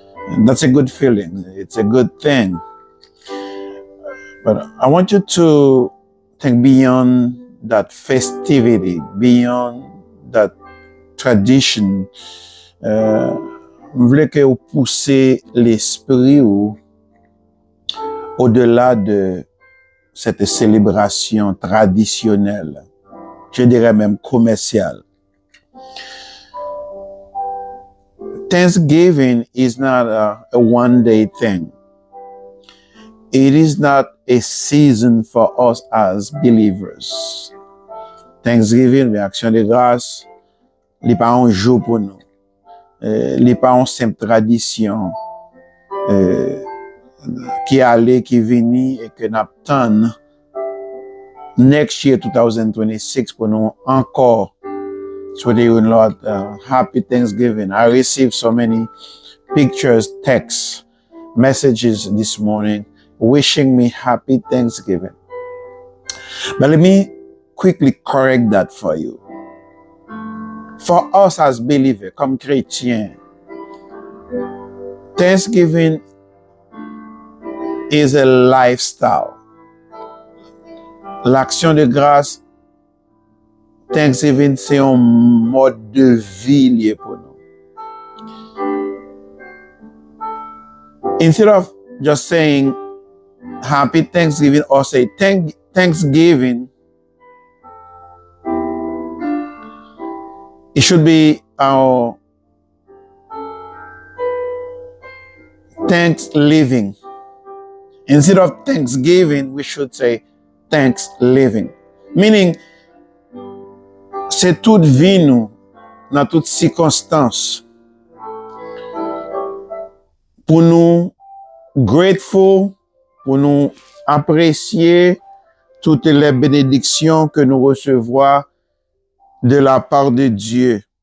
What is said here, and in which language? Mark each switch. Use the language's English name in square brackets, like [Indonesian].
[English] And that's a good feeling. It's a good thing. But I want you to think beyond that festivity, beyond that tradition. [French] Je voulais que vous poussez l'esprit au-delà de cette célébration traditionnelle, je dirais même commerciale. [English] Thanksgiving is not a one-day thing. It is not a season for us as believers. [French] Thanksgiving, l'action de grâce, n'est pas un jour pour nous. N'est pas une simple tradition qui allait, qui venait et que n'attend [English] next year [French] 2026 pour nous encore souhaiter une [English] Lord happy Thanksgiving. I received so many pictures, texts, messages this morning wishing me happy Thanksgiving. But let me quickly correct that for you. For us as believers, [French] comme chrétiens, [English] Thanksgiving is a lifestyle. [French] L'action de grâce, Thanksgiving, c'est un mode de vie lié pour nous. [English] Instead of just saying happy Thanksgiving or say Thanksgiving, it should be our thanks living. Instead of Thanksgiving, we should say thanks living. [French] Meaning, c'est toute vie nous, dans toutes circonstances, pour nous grateful, pour nous apprécier toutes les bénédictions que nous recevons de la part de Dieu.